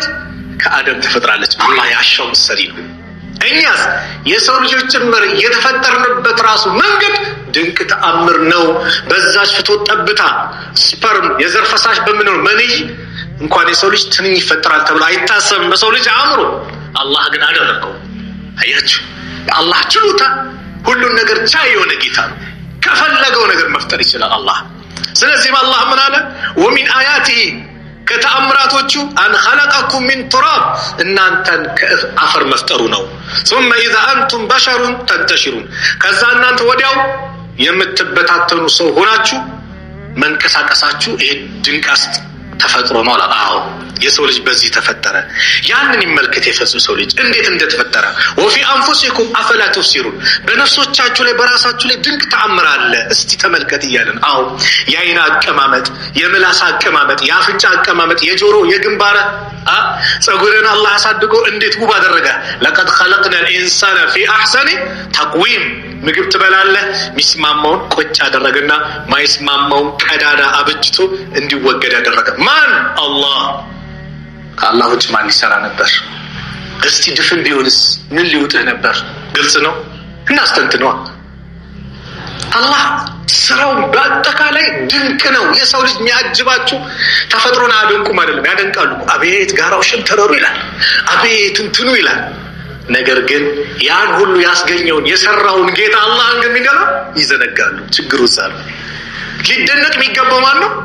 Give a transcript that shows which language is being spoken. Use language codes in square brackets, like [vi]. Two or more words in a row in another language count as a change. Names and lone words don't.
[am] ከአደም ተፈጥራለች አላህ ያሻው መሰሪ ነው እኛስ የሰው ልጆች ጭምር የተፈጠርንበት ራሱ መንገድ ድንቅ ተአምር ነው በዛች ፍቶት ጠብታ ስፐርም የዘር ፈሳሽ በመኖር መንይ እንኳን የሰው ልጅ ትንኝ ይፈጠራል ተብሎ አይታሰብም በሰው ልጅ አእምሮ አላህ ግን አደረገው አያችሁ አላህ ችሎታ ሁሉን ነገር ቻይ የሆነ ጌታ ነው ከፈለገው ነገር መፍጠር ይችላል አላህ ስለዚህ አላህ ምን አለ [ar] ومن آياته [am] ከተአምራቶቹ [ar] أن خلقكم من تراب [am] እናንተን ከአፈር መፍጠሩ ነው። [ar] ثم اذا انتم بشر تنتشرون [am] ከዛ እናንተ ወዲያው የምትበታተኑ ሰው ሆናችሁ መንቀሳቀሳችሁ ይሄ ድንቅ ተፈጥሮ ነው አለ። አዎ የሰው ልጅ በዚህ ተፈጠረ። ያንን ይመልከት የሰው ልጅ እንዴት እንደተፈጠረ [ar] وفي أنفسكم أفلا تبصرون [am] በነፍሶቻችሁ ላይ በራሳችሁ ላይ ድንቅ ተአምር አለ እስቲ ተመልከት እያለን። አዎ የአይን አቀማመጥ፣ የምላስ አቀማመጥ፣ የአፍንጫ አቀማመጥ፣ የጆሮ የግንባር ጸጉርን አላህ አሳድጎ እንዴት ውብ አደረገ። [ar] لقد خلقنا الإنسان في أحسن تقويم [am] ምግብ ትበላለህ ሚስማማውን ቆጭ አደረገና ማይስማማውን ቀዳዳ አበጅቶ እንዲወገድ ያደረገ ማን? አላህ። ከአላህ ውጭ ማን ይሰራ ነበር? እስቲ ድፍን ቢሆንስ ምን ሊውጥህ ነበር? ግልጽ ነው። እናስተንትነው። አላህ ስራው በአጠቃላይ ድንቅ ነው። የሰው ልጅ የሚያጅባችሁ ተፈጥሮን አደንቁም አይደለም፣ ያደንቃሉ። አቤት ጋራው ሸንተረሩ ይላል፣ አቤት እንትኑ ይላል። ነገር ግን ያን ሁሉ ያስገኘውን የሰራውን ጌታ አላህን ግን የሚገላ ይዘነጋሉ። ችግሩ እዛ ነው። ሊደነቅ የሚገባው ማን ነው?